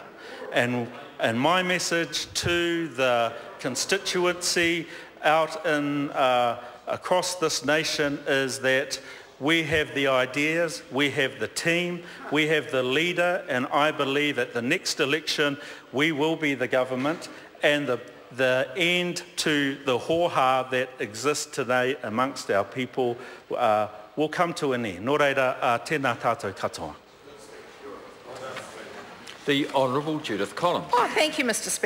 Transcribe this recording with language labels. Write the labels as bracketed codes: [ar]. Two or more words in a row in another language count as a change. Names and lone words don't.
[en] And my message to the constituency out in across this nation is that we have the ideas, we have the team, we have the leader, and I believe at the next election we will be the government, and the end to the hoha that exists today amongst our people will come to an end. [mi] Nō reira, tēnā tātou katoa. [en] The Honourable Judith Collins. Oh, thank you, Mr. Speaker.